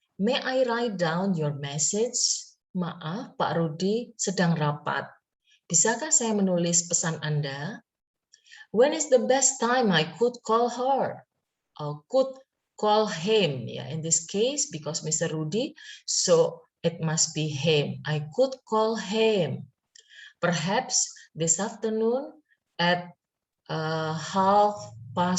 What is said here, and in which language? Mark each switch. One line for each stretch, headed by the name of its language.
English: May I write down your message?
Indonesian: Maaf, Pak Rudy sedang rapat. Bisakah saya menulis pesan Anda?
English: When is the best time I could call her? Or could call him? Yeah, in this case, because Mr. Rudy, so it must be him. I could call him. Perhaps this afternoon at 1:30.